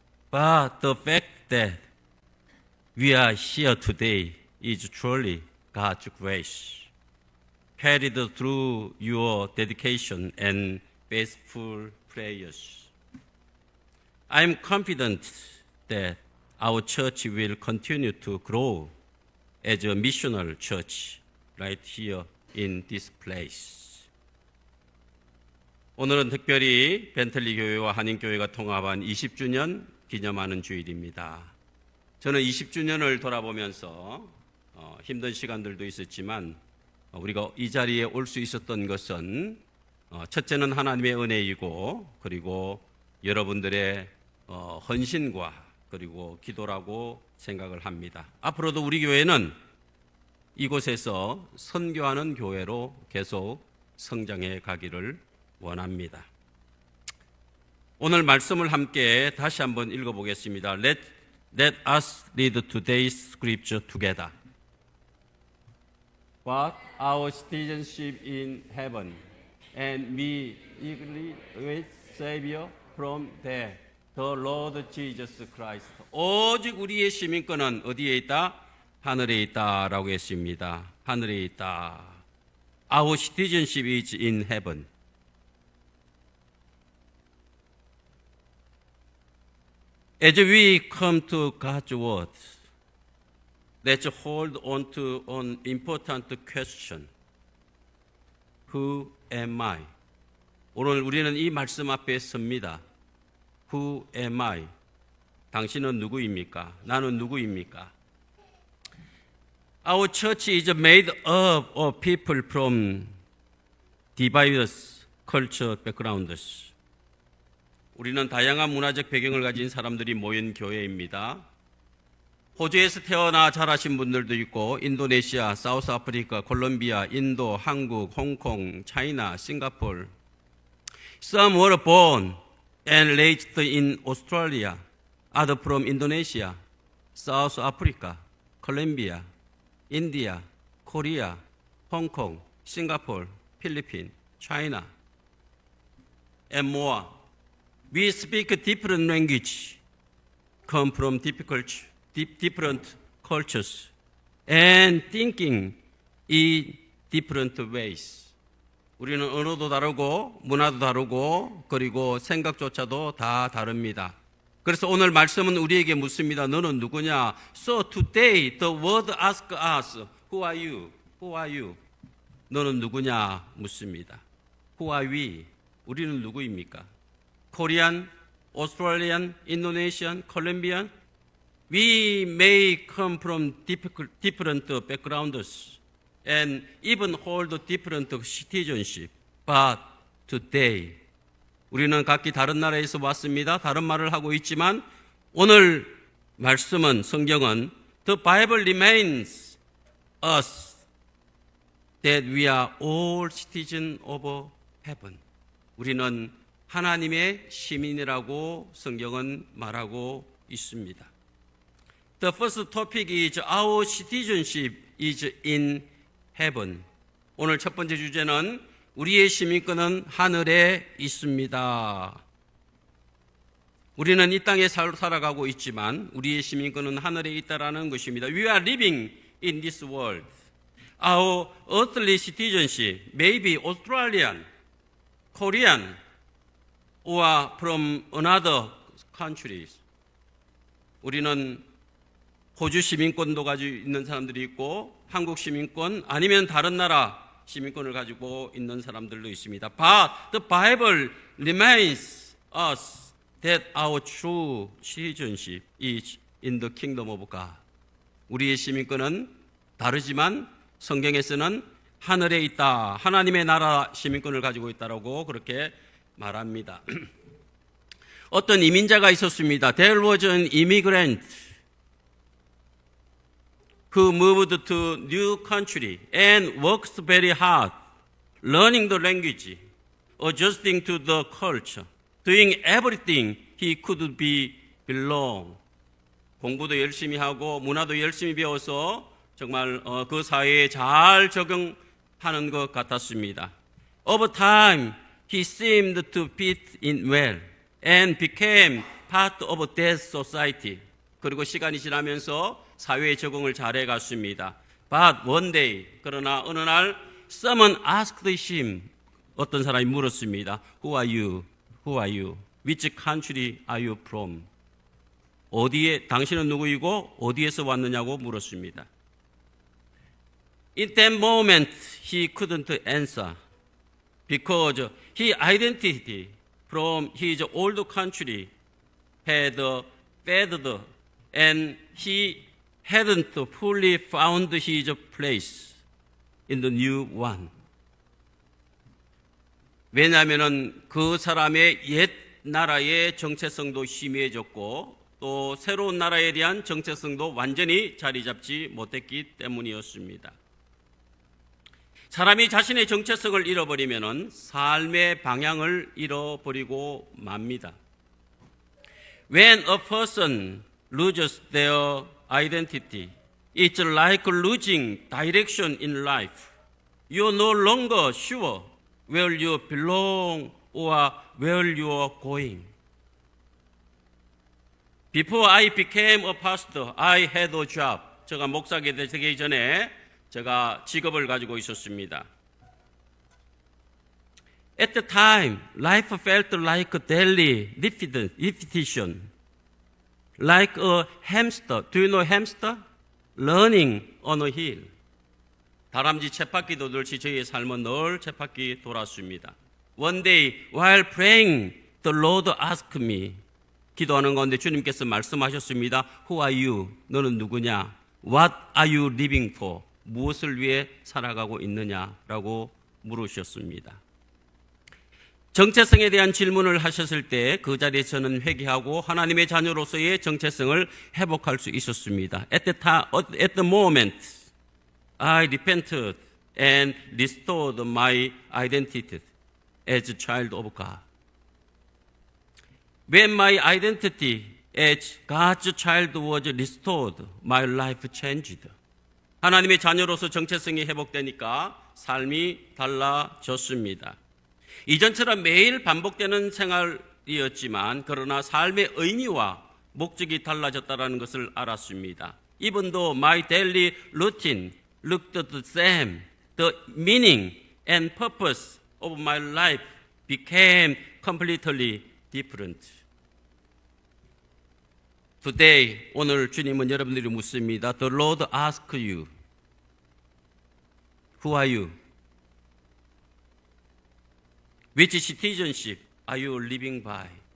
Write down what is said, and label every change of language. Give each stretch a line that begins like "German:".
English: But the fact that we are here today is truly God's grace, carried through your dedication and faithful prayers. I am confident that our church will continue to grow as a missional church right here in this place.
Korean: 오늘은 특별히 벤틀리 교회와 한인교회가 통합한 20주년 기념하는 주일입니다. 저는 20주년을 돌아보면서 힘든 시간들도 있었지만 우리가 이 자리에 올 수 있었던 것은 첫째는 하나님의 은혜이고 그리고 여러분들의 헌신과 그리고 기도라고 생각을 합니다. 앞으로도 우리 교회는 이곳에서 선교하는 교회로 계속 성장해 가기를 원합니다. 오늘 말씀을 함께 다시 한번 읽어보겠습니다.
English: Let us read today's scripture together. But our citizenship in heaven, and we eagerly await Savior from there, the Lord Jesus Christ.
Korean: 오직 우리의 시민권은 어디에 있다? 하늘에 있다라고 했습니다. 하늘에 있다.
English: Our citizenship is in heaven. As we come to God's word, let's hold on to an important question. Who am I?
Korean: 오늘 우리는 이 말씀 앞에 섭니다.
English: Who am I?
Korean: 당신은 누구입니까? 나는 누구입니까?
English: Our church is made up of people from diverse cultural backgrounds.
Korean: 우리는 다양한 문화적 배경을 가진 사람들이 모인 교회입니다. 호주에서 태어나 자라신 분들도 있고 인도네시아, 사우스아프리카, 콜롬비아, 인도, 한국, 홍콩, 차이나, 싱가포르.
English: Some were born and raised in Australia, others from Indonesia, South Africa, Colombia, India, Korea, Hong Kong, Singapore, Philippines, China, and more. We speak different language, come from different cultures, and thinking in different ways.
Korean: 우리는 언어도 다르고 문화도 다르고 그리고 생각조차도 다 다릅니다. 그래서 오늘 말씀은 우리에게 묻습니다. 너는 누구냐?
English: So today the word asks us, who are you? Who are you?
Korean: 너는 누구냐? 묻습니다.
English: Who are we?
Korean: 우리는 누구입니까?
English: Korean, Australian, Indonesian, Colombian. We may come from different backgrounds and even hold different citizenship. But today,
Korean: 우리는 각기 다른 나라에서 왔습니다. 다른 말을 하고 있지만 오늘 말씀은 성경은
English: The Bible reminds us that we are all citizens of heaven.
Korean: 우리는 하나님의 시민이라고 성경은 말하고 있습니다.
English: The first topic is our citizenship is in heaven.
Korean: 오늘 첫 번째 주제는 우리의 시민권은 하늘에 있습니다. 우리는 이 땅에 살아가고 있지만 우리의 시민권은 하늘에 있다라는 것입니다.
English: We are living in this world. Our earthly citizenship may be Australian, Korean, or from another countries.
Korean: 우리는 호주 시민권도 가지고 있는 사람들이 있고 한국 시민권 아니면 다른 나라 시민권을 가지고 있는 사람들도 있습니다.
English: But the Bible reminds us that our true citizenship is in the kingdom of God.
Korean: 우리의 시민권은 다르지만 성경에서는 하늘에 있다. 하나님의 나라 시민권을 가지고 있다라고 그렇게 말합니다. 어떤 이민자가 있었습니다.
English: There was an immigrant who moved to new country and worked very hard, learning the language, adjusting to the culture, doing everything he could be belong.
Korean: 공부도 열심히 하고 문화도 열심히 배워서 정말 그 사회에 잘 적응하는 것 같았습니다.
English: Over time, he seemed to fit in well and became part of that society.
Korean: 그리고 시간이 지나면서 사회에 적응을 잘해 갔습니다.
English: But one day,
Korean: 그러나 어느 날
English: someone asked him,
Korean: 어떤 사람이 물었습니다.
English: Who are you? Who are you? Which country are you from?
Korean: 어디에 당신은 누구이고 어디에서 왔느냐고 물었습니다.
English: In that moment, he couldn't answer because his identity from his old country had faded and he hadn't fully found his place in the new one.
Korean: 왜냐하면 그 사람의 옛 나라의 정체성도 희미해졌고 또 새로운 나라에 대한 정체성도 완전히 자리 잡지 못했기 때문이었습니다. 사람이 자신의 정체성을 잃어버리면 삶의 방향을 잃어버리고 맙니다.
English: When a person loses their identity, it's like losing direction in life. You're no longer sure where you belong or where you are going. Before I became a pastor, I had a job.
Korean: 제가 목사가 되기 전에 제가 직업을 가지고 있었습니다.
English: At the time, life felt like a daily repetition. Like a hamster. Do you know hamster? Running on a hill.
Korean: 다람쥐 쳇바퀴 돌듯이 저희의 삶은 늘 쳇바퀴 돌았습니다.
English: One day, while praying, the Lord asked me.
Korean: 기도하는 가운데 주님께서 말씀하셨습니다.
English: Who are you?
Korean: 너는 누구냐?
English: What are you living for?
Korean: 무엇을 위해 살아가고 있느냐라고 물으셨습니다. 정체성에 대한 질문을 하셨을 때 그 자리에 저는 회개하고 하나님의 자녀로서의 정체성을 회복할 수 있었습니다.
English: At the moment, I repented and restored my identity as a child of God. When my identity as God's child was restored, my life changed.
Korean: 하나님의 자녀로서 정체성이 회복되니까 삶이 달라졌습니다. 이전처럼 매일 반복되는 생활이었지만 그러나 삶의 의미와 목적이 달라졌다는 것을 알았습니다.
English: Even though my daily routine looked the same, the meaning and purpose of my life became completely different. Today,
Korean: 오늘 주님은 여러분들이 묻습니다.
English: The Lord asks you, Who are you? Which citizenship are you living by?